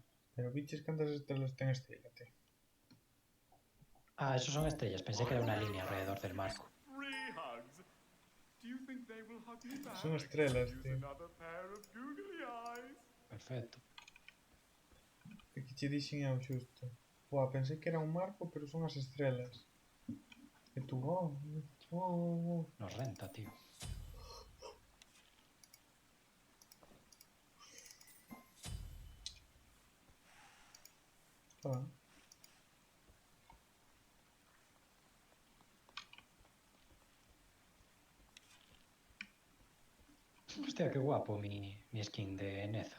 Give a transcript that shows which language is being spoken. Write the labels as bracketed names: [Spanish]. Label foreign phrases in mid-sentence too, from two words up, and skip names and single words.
[Galician] Pero biches cantas estrellas ten estila, tío. [Spanish] Ah, esos son estrellas. Pensé que era una línea alrededor del marco. Son estrellas, tío. Perfecto. [Galician] Que che dixen é o xusto. Buah, pensei que era un marco, pero son as estrelas. E tú, oh. [Spanish] Nos renta, tío. [Galician] Está ben. [Spanish] Hostia, qué guapo mi skin de Neza.